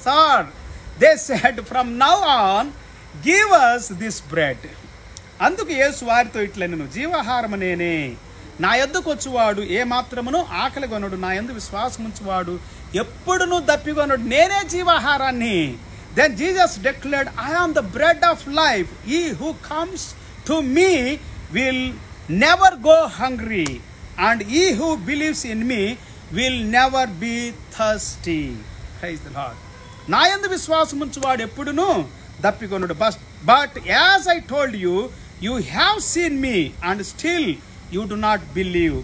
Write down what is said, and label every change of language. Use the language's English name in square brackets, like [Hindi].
[English] Sir they said, from now on give us this bread. [Telugu] అందుకు యేసు వారితో ఇట్లనెను, జీవాహారము నేనే, నా యొద్దకు వచ్చువాడు ఏ మాత్రమును ఆకలి కొనడు, నా యందు విశ్వాసం ఉంచువాడు ఎప్పుడునూ దప్పికొనడు, నేనే జీవాహారాన్ని. [English] Then Jesus declared, I am the bread of life. He who comes to me will never go hungry, and he who believes in me will never be thirsty. Praise the Lord. [Telugu] నా యందు విశ్వాసం ఉంచువాడు ఎప్పుడునూ దప్పికొనడు. [English] But as I told you, you have seen me and still you do not believe.